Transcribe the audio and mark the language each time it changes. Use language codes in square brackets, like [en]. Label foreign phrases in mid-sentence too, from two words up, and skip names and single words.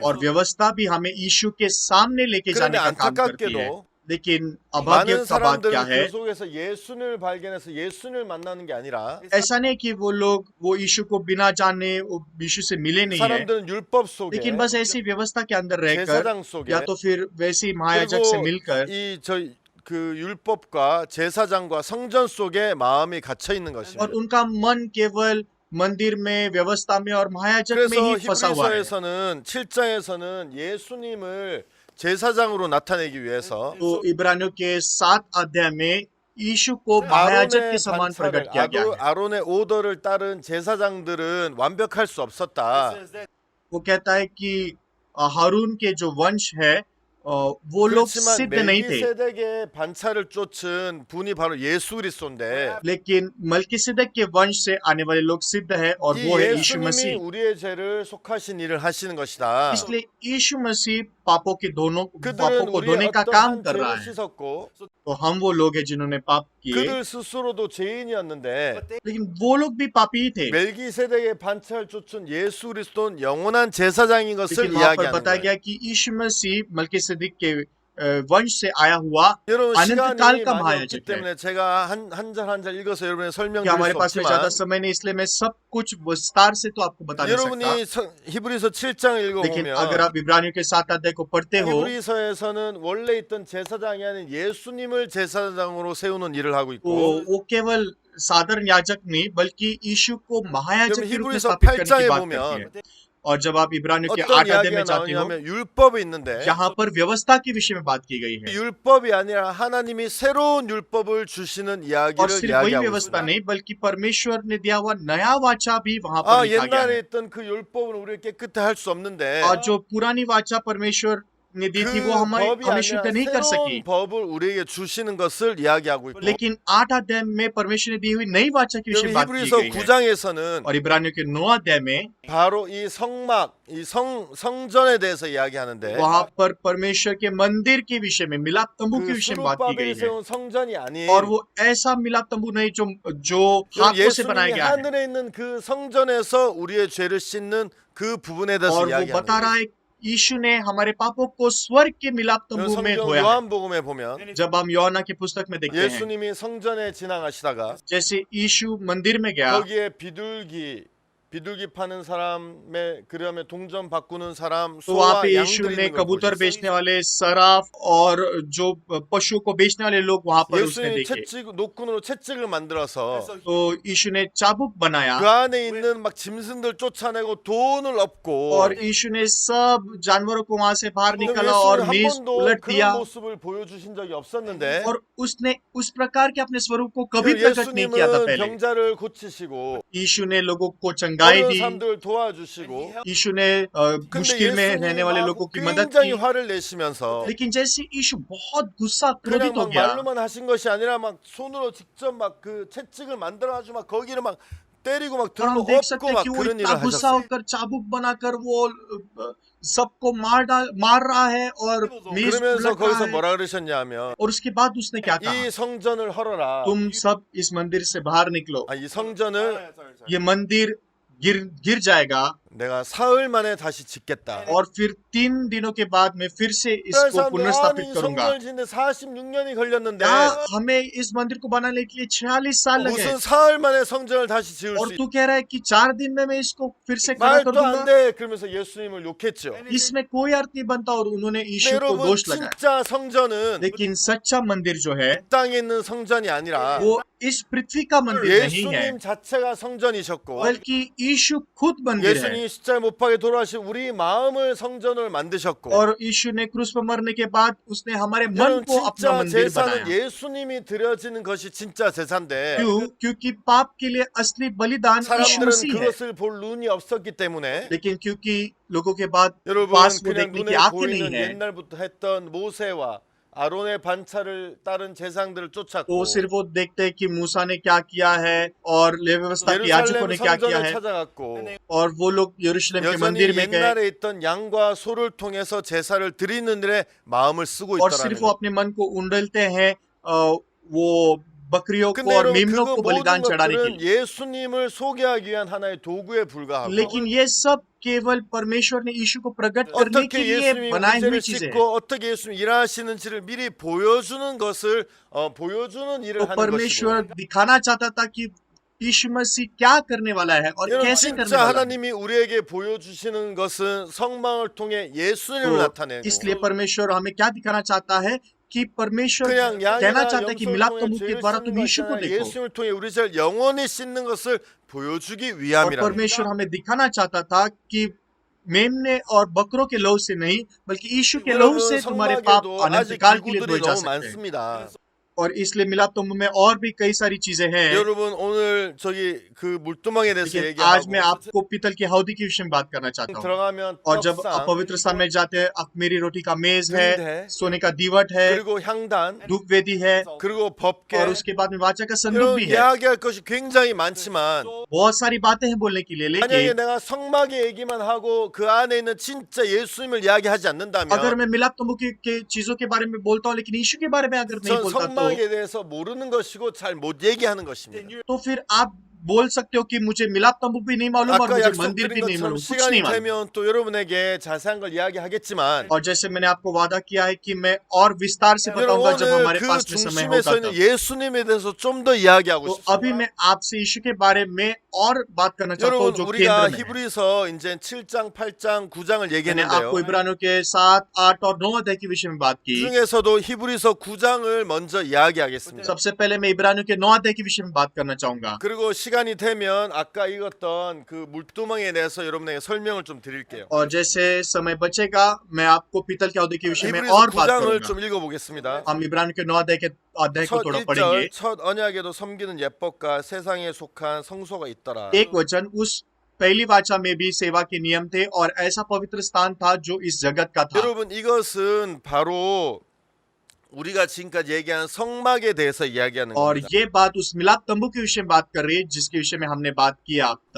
[hi] और व्यवस्था भी हमें यीशु के सामने लेके [ko] 그런데 [hi] जाने का काम करती है। [ko] 안타깝게도 [hi] लेकिन अभाग्य [ko] 많은 [hi] का बात क्या [ko] 사람들은 [hi] है, [ko] 그 속에서 예수님을 발견해서 예수님을 만나는 게 아니라 [hi] ऐसा नहीं कि वो लोग वो यीशु को बिना जाने वो यीशु से मिले नहीं है, [ko] 사람들은 율법 속에 [hi] लेकिन बस ऐसी व्यवस्था के अंदर रहकर [ko] 제사장 속에 [hi] या तो फिर वैसी महायाजक से मिलकर [ko] 그리고 그 율법과 제사장과 성전 속에 마음이 갇혀 있는 것입니다. [hi] और उनका मन केवल मंदिर में, व्यवस्था में और महायाजक में [ko] 그래서 [hi] ही फंसा हुआ है। [ko] 히브리서에서는 7장에서는 예수님을 제사장으로 나타내기 위해서 [hi] तो इब्रानियों के 7 अध्याय में यीशु को महायाजक के [ko] 아론의 [hi] समान प्रकट [ko] 반차를 [hi] किया गया है। [ko] 아론의 오더를 따른 제사장들은 완벽할 수 없었다. [hi] वो कहता है कि हारून के जो वंश है वो लोग [ko] 그렇지만 [hi] सिद्ध नहीं थे, [ko] 멜기세덱의 반차를 쫓은 분이 바로 예수 그리스도인데 [hi] लेकिन मलकीसिदक के वंश से आने वाले लोग सिद्ध है और [ko] 이 [hi] वो है यीशु [ko] 예수님이 [hi] मसीह। [ko] 우리의 죄를 속하신 일을 하시는 것이다. [hi] इसलिए यीशु मसीह पापों [ko] 그들은 [hi] को धोने [ko] 우리의 [hi] का काम [ko] 어떠한 [hi] कर रहा [ko] 죄를 [hi] है। [ko] 씻었고 [hi] तो हम वो लोग हैं जिन्होंने पाप किए, [ko] 그들 스스로도 죄인이었는데 [hi] लेकिन वो लोग भी पापी ही थे। [ko] 멜기세덱의 반차를 쫓은 예수 그리스도는 영원한 제사장인 것을 [hi] लेकिन वहां पर [ko] 이야기하는 [hi] बताया [ko] 거예요. [hi] गया कि यीशु मसीह मलकीसिदक के वंश से आया हुआ [ko] 여러분 [hi] अनंत [ko] 시간이 [hi] काल का [ko] 많이 없기 [hi] महायाजक है। [ko] 때문에 제가 한 절 한 절 읽어서 여러분의 [hi] कि [ko] 설명드릴 [hi] हमारे [ko] 수 [hi] पास में ज्यादा [ko] 없지만 [hi] समय नहीं, इसलिए मैं सब कुछ विस्तार से तो आपको बता नहीं सकता। [ko] 여러분이 히브리서 7장을 [hi] लेकिन अगर [ko] 읽어보면 [hi] आप इब्रानियों के 7 अध्याय को पढ़ते हो, [ko] 히브리서에서는 원래 있던 제사장이 아닌 예수님을 제사장으로 세우는 일을 하고 [hi] तो [ko] 있고 [hi] वो केवल साधारण याजक नहीं बल्कि यीशु को महायाजक [ko] 그럼 [hi] के रूप में [ko] 히브리서 [hi] स्थापित करने की [ko] 8장에 [hi] बात [ko] 보면 [hi] करती है। और जब आप इब्रानियों के [ko] 어떤 [hi] 8 अध्याय [ko] 이야기가 [hi] में जाते हो, [ko] 나오냐면 율법이 있는데 [hi] यहाँ पर व्यवस्था के विषय में बात की गई है [ko] 율법이 아니라 하나님이 새로운 율법을 주시는 [hi] और [ko] 이야기를 [hi] सिर्फ वही [ko] 이야기하고 [hi] व्यवस्था [ko] 있습니다. [hi] नहीं बल्कि परमेश्वर ने दिया हुआ नया वाचा भी वहां पर 아 लिखा गया [ko] 옛날에 [hi] है। [ko] 있던 그 율법은 우리를 깨끗해 할 수 없는데 [hi] और जो पुरानी वाचा परमेश्वर ने दी थी [ko] 그 [hi] वो हमें [ko] 법이 [hi] हमें शुद्ध [ko] 아니라 [hi] नहीं कर सकी। [ko] 새로운 법을 우리에게 주시는 것을 이야기하고 있고, [hi] लेकिन 8 अध्याय में परमेश्वर ने दी हुई नई वाचा की [ko] 그럼 [hi] विषय बात की [ko] 히브리서 [hi] गई है। [ko] 9장에서는 [hi] और इब्रानियों के 9 अध्याय में [ko] 바로 이 성막, 이 성전에 대해서 이야기하는데, [hi] वहां पर परमेश्वर के मंदिर के विषय में मिलाप तंबू के [ko] 그 [hi] विषय में बात की गई [ko] 수룹바벨이 [hi] है। [ko] 세운 성전이 아닌 [hi] और वो ऐसा मिलाप तंबू नहीं जो हाथों से बनाया [ko] 예수님이 [hi] गया है। [ko] 하늘에 있는 그 성전에서 우리의 죄를 씻는 그 부분에 대해서 [hi] और वो [ko] 이야기하는 [hi] बता रहा [ko] 거예요. [hi] है यीशु ने हमारे पापों को स्वर्ग के मिलाप तंबू में [ko] 성경 [hi] धोया है। [ko] 요한복음에 보면 [hi] जब हम योना की पुस्तक में देखते हैं, [ko] 예수님이 성전에 지나가시다가 [hi] जैसे यीशु मंदिर में गया, [ko] 거기에 비둘기 파는 사람의 그다음에 동전 바꾸는 사람, [hi] तो वहाँ [ko] 소와 [hi] पे यीशु [ko] 양들이 [hi] ने [ko] 있는 걸 [hi] कबूतर [ko] 보셨어요. [hi] बेचने वाले सराफ और जो पशु को बेचने वाले लोग वहां पर उसने [ko] 예수님이 [hi] देखे। [ko] 노끈으로 채찍을 만들어서 [hi] तो यीशु ने चाबुक बनाया [ko] 그 안에 있는 막 짐승들 쫓아내고 돈을 엎고, [hi] और यीशु ने सब जानवरों को वहां से बाहर [ko] 그럼 [hi] निकाला और [ko] 예수는 한 [hi] मेज [ko] 번도 [hi] उलट दिया [ko] 그런 모습을 보여주신 적이 없었는데, [hi] और उसने उस प्रकार के अपने स्वरूप को कभी प्रकट नहीं किया था [ko] 예수님은 [hi] पहले। [ko] 병자를 고치시고 [hi] यीशु ने लोगों को चंगाई [ko] 어려운 [hi] दी, [ko] 사람들을 도와주시고, [hi] यीशु ने [ko] 근데 [hi] मुश्किल में रहने वाले [ko] 예수님이 [hi] लोगों [ko] 막 [hi] की मदद [ko] 굉장히 [hi] की। [ko] 화를 내시면서 [hi] लेकिन जैसे यीशु बहुत गुस्सा [ko] 그냥 [hi] क्रोधित हो [ko] 막 [hi] गया, [ko] 말로만 하신 것이 아니라 막 손으로 직접 막 그 채찍을 만들어가지고 막 거기를 막 때리고 막 [hi] और [ko] 들로 [hi] हम देख सकते [ko] 엎고 [hi] हैं [ko] 막 [hi] कि वो [ko] 그런 [hi] इतना [ko] 일을 [hi] गुस्सा [ko] 하셨어요. [hi] होकर चाबुक बनाकर वो सबको मार रहा है और मेज [ko] 그러면서 [hi] उलट रहा [ko] 거기서 [hi] है। [ko] 뭐라 그러셨냐면, [hi] और उसके बाद उसने क्या कहा? [ko] 이 성전을 헐어라. [hi] तुम सब इस मंदिर से बाहर निकलो, [ko] 이 성전을 [hi] ये मंदिर गिर जाएगा [ko] 내가 사흘 만에 다시 짓겠다. [hi] और फिर 3 दिनों के बाद मैं फिर से [ko] 그런 [hi] इसको [ko] 사람들, 아니 [hi] पुनर्स्थापित [ko] 이 [hi] करूंगा। [ko] 성전을 짓는데 46년이 걸렸는데 [hi] क्या हमें इस मंदिर को बनाने के लिए 46 साल लगे [ko] 무슨 사흘 만에 성전을 다시 지을 [hi] और [ko] 수 [hi] तू कह रहा है कि 4 दिन में मैं इसको फिर से खड़ा कर [ko] 말도 안 [hi] दूंगा? [ko] 돼. 그러면서 예수님을 욕했죠. [hi] इसमें कोई अर्थ नहीं बनता और उन्होंने [ko] 근데 [hi] यीशु को [ko] 여러분 [hi] दोष लगाया। [ko] 진짜 성전은 [hi] लेकिन सच्चा मंदिर जो है [ko] 땅에 있는 성전이 아니라 [hi] वो इस पृथ्वी का मंदिर नहीं है, [ko] 예수님 자체가 성전이셨고, [hi] बल्कि यीशु खुद मंदिर है। [ko] 예수님이 십자가에 못 박에 돌아가신 우리 마음을 성전을 만드셨고, [hi] और यीशु ने क्रूस पर मरने के बाद उसने हमारे मन [ko] 여러분 [hi] को अपना [ko] 진짜 [hi] मंदिर [ko] 제사는 [hi] बनाया। [ko] 예수님이 드려지는 것이 진짜 제사인데 [hi] क्योंकि पाप के लिए असली बलिदान यीशु [ko] 사람들은 [hi] मसीह है। [ko] 그것을 볼 눈이 없었기 때문에 [hi] लेकिन क्योंकि लोगों के बाद [ko] 여러분 [hi] पास वो [ko] 그냥 [hi] देखने की [ko] 눈에 [hi] आंखें [ko] 보이는 [hi] नहीं है, [ko] 옛날부터 했던 모세와 아론의 반차를 따른 제사장들을 [hi] तो [ko] 쫓았고 [hi] सिर्फ वो देखते हैं कि मूसा ने क्या किया है और लेवी व्यवस्था के याजकों [ko] 예루살렘 [hi] ने क्या किया [ko] 성전을 [hi] है, [ko] 찾아갔고 [hi] और वो लोग यरूशलेम के [ko] 여전히 [hi] मंदिर में गए [ko] 옛날에 있던 양과 소를 통해서 제사를 드리는 일에 마음을 쓰고 [hi] और [ko] 있다라는 [hi] सिर्फ वो [ko] 거예요. [hi] अपने मन को उंडलते हैं वो बकरियों को [ko] 근데 [hi] और [ko] 여러분 [hi] मेमनों [ko] 그 [hi] को [ko] 모든 [hi] बलिदान चढ़ाने के [ko] 것들은 [hi] लिए। [ko] 예수님을 소개하기 위한 하나의 도구에 불과하고 [hi] लेकिन ये सब केवल परमेश्वर ने यीशु को प्रकट करने के [ko] 어떻게 [hi] लिए [ko] 예수님이 [hi] बनाई हुई [ko] 문제를 [hi] चीजें हैं। [ko] 씻고 어떻게 예수님이 일하시는지를 미리 보여주는 것을 보여주는 일을 [hi] तो [ko] 하는 것이고, [hi] परमेश्वर दिखाना चाहता था कि यीशु मसीह क्या करने वाला है और [ko] 여러분 [hi] कैसे करने [ko] 진짜 [hi] वाला है। [ko] 하나님이 우리에게 보여주시는 것은 성망을 통해 예수님을 [hi] तो [ko] 나타내고 [hi] इसलिए परमेश्वर हमें क्या दिखाना चाहता है कि परमेश्वर [ko] 그냥 [hi] कहना [ko] 양이나 [hi] चाहता है कि [ko] 염소를 [hi] मिलाप [ko] 통해 [hi] तंबू के [ko] 죄를 [hi] द्वारा [ko] 씻는 [hi] तुम [ko] 것이 [hi] यीशु को [ko] 아니라 [hi] देखो। [ko] 예수님을 통해 우리 죄를 영원히 씻는 것을 보여주기 [hi] और [ko] 위함이라. [hi] परमेश्वर हमें दिखाना चाहता था कि मेमने और बकरों के लहू से नहीं बल्कि यीशु के लहू से तुम्हारे पाप [ko] 성막에도 [hi] अनंत [ko] 아직 [hi] काल के लिए [ko] 기구들이 [hi] धोए जा [ko] 너무 [hi] सकते हैं। [ko] 많습니다. [hi] और इसलिए मिलाप तंबू में और भी कई सारी चीजें हैं, [ko] 여러분 오늘 저기 그 물두멍에 대해서 [hi] लेकिन आज मैं [ko] 얘기하고 [hi] आपको पीतल की हौदी के विषय में बात करना चाहता हूँ। [ko] 들어가면 [hi] और जब [ko] 떡상 [hi] आप पवित्र स्थान में जाते हैं, अखमीरी रोटी का मेज धूप है, है, सोने का दीवट है, [ko] 그리고 향단 [hi] धूप वेदी है [ko] 그리고 법궤, [hi] और उसके बाद में वाचा का संदूक [ko] 이런 [hi] भी है। [ko] 이야기할 것이 굉장히 많지만 [hi] बहुत सारी बातें हैं बोलने के लिए, [ko] 만약에 [hi] लेकिन [ko] 내가 성막의 얘기만 하고 그 안에 있는 진짜 예수님을 이야기하지 [hi] अगर [ko] 않는다면 [hi] मैं मिलाप तंबू के चीजों के बारे में बोलता हूँ लेकिन यीशु के बारे में अगर नहीं [ko] 전 [hi] बोलता [ko] 성막에 대해서 모르는 것이고 잘 못 얘기하는 것입니다. [hi] तो फिर आप बोल सकते हो कि मुझे मिलाप तंबू भी नहीं मालूम और [ko] 아까 [hi] मुझे मंदिर [ko] 약속드린 [hi] भी नहीं [ko] 것처럼 [hi] मालूम, कुछ [ko] 시간이 [hi] नहीं मालूम। [ko] 되면 또 여러분에게 자세한 걸 이야기하겠지만 [hi] और जैसे मैंने आपको वादा किया है कि मैं और विस्तार से [ko] 여러분 [hi] बताऊंगा जब [ko] 오늘 [hi] हमारे [ko] 그 [hi] पास में समय [ko] 중심에 서 [hi] होगा [ko] 있는 [hi] तब। [ko] 예수님에 대해서 좀 더 이야기하고 [hi] तो [ko] 싶습니다. [hi] अभी मैं आपसे यीशु के बारे में और बात करना चाहता हूँ [ko] 여러분 [hi] जो [ko] 우리가 [hi] केंद्र में है। [ko] 히브리서 이제 7장, 8장, 9장을 [hi] मैंने [ko] 얘기했는데요. [hi] आपको इब्रानियों के 7, 8 और 9 अध्याय के विषय में बात [ko] 그 [hi] की। [ko] 중에서도 히브리서 9장을 먼저 이야기하겠습니다. [hi] सबसे पहले मैं इब्रानियों के 9 अध्याय के विषय में बात करना चाहूंगा। [ko] 그리고 시간이 되면 아까 읽었던 그 물두멍에 대해서 여러분에게 설명을 좀 드릴게요. [hi] और जैसे समय बचेगा मैं आपको पीतल के औदे के विषय में [ko] 히브리서 [hi] और बात [ko] 9장을 [hi] करूंगा। [ko] 좀 읽어보겠습니다. [hi] हम इब्रानियों के 9 अध्याय को [ko] 첫 [hi] थोड़ा [ko] 1절 [hi] पढ़ेंगे। [ko] 첫 언약에도 섬기는 예법과 세상에 속한 성소가 있더라. [hi] एक वचन, उस पहली वाचा में भी सेवा के नियम थे और ऐसा पवित्र स्थान था जो इस जगत का था। [ko] 여러분 이것은 바로 우리가 지금까지 얘기한 성막에 대해서 이야기하는 [hi] और [ko] 겁니다. [hi] ये बात उस मिलाप तंबू के विषय में बात कर रही है जिसके विषय में हमने बात की अब तक।